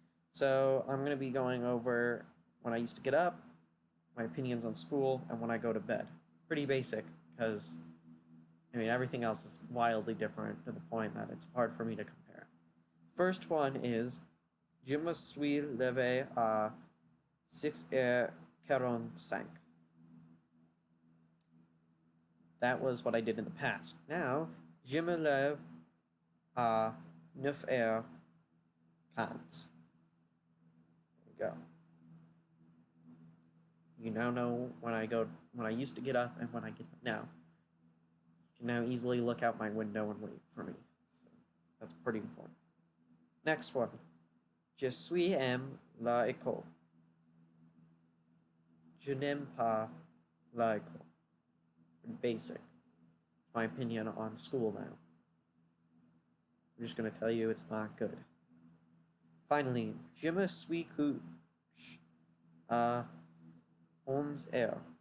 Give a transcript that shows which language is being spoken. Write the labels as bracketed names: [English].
[English] So I'm going to be going over when I used to get up, my opinions on school, and when I go to bed. Pretty basic, because I mean everything else is wildly different to the point that it's hard for me to compare. First one is [French] je me suis levé à 6h45. [English] That was what I did in the past. Now, [French] je me lève à 9h15. [English] There we go. You now know when I used to get up and when I get up now. You can now easily look out my window and wait for me. So that's pretty important. Next one. [French] Je suis aime l'école. Je n'aime pas l'école. Basic. [English] It's my opinion on school now. I'm just going to tell you it's not good. Finally, [French] je me suis couché à 11h.